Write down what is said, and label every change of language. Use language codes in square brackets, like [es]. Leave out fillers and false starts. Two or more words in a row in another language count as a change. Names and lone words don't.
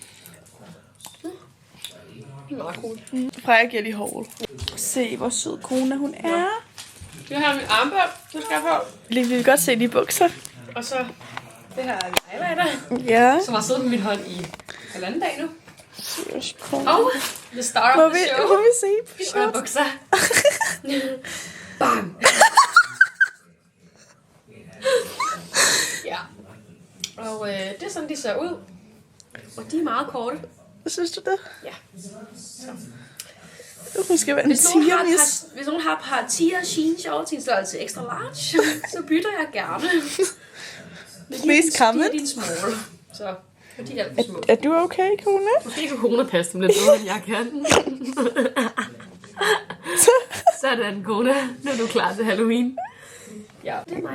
[da] Meget cool. Freja giver lige hårdt. Se, hvor sød Kona hun er. Jeg har min armbånd, du skal på. Lige vil vi godt se de bukser. Og så det her er min highlighter, Ja. som har siddet på min hånd i halvanden dag nu. Seriøst, Kona. [en] Og the star [da] Må [en] of the show. [da] vi se på Og shot? bukser. Bam! Ja. Og det er sådan, de ser ud. Og de er meget korte. Synes du det? Ja. Hun skal være en tigermis. Hvis nogen har et par tiger jeans shorts i en størrelse [en] extra large, [da] så bytter jeg gerne. Mest common. De er dine small. Så de er små. Er du okay, Kona? Måske kan Kona passe dem lidt bedre, end jeg kan. Sådan, Kona. Nu er du klar til Halloween. Ja, det er mig.